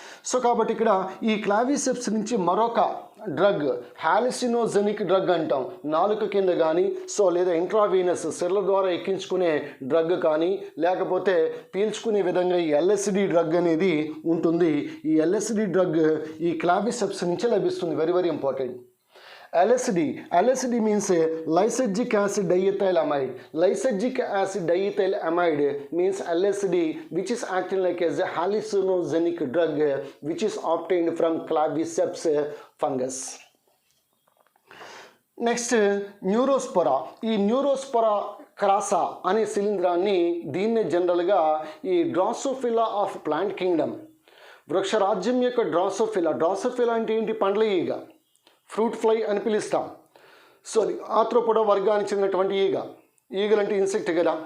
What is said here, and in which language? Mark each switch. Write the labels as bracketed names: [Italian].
[Telugu] So కాబట్టి ఇక్కడ ఈ క్లావిసెప్స్ నుంచి మరొక డ్రగ్ హాలిసినోజెనిక్ డ్రగ్ అంటాం. నాలుక కింద కానీ సో లేదా ఇంట్రావీనస్ సెల్ల ద్వారా ఎక్కించుకునే డ్రగ్ కానీ లేకపోతే పీల్చుకునే విధంగా ఈ ఎల్ఎస్డి డ్రగ్ అనేది ఉంటుంది. ఈ ఎల్ఎస్డి డ్రగ్ ఈ క్లావిసెప్స్ నుంచి లభిస్తుంది. Very important. [English] LSD means lysergic acid diethyl amide. Lysergic acid diethyl amide means LSD, which is acting like as a hallucinogenic drug which is obtained from claviceps fungus. [Telugu] Next న్యూరోస్పోరా. ఈ న్యూరోస్పోరా క్రాసా అనే శిలీంధ్రాన్ని దీన్నే జనరల్గా ఈ Drosophila of plant Kingdom, వృక్షరాజ్యం యొక్క Drosophila అంటే ఏంటి? పండ్ల ఈగ, ఫ్రూట్ ఫ్లై అని పిలుస్తాం. సో అది ఆర్థ్రోపోడా వర్గానికి చెందినటువంటి ఈగలంటే ఇన్సెక్ట్ కదా.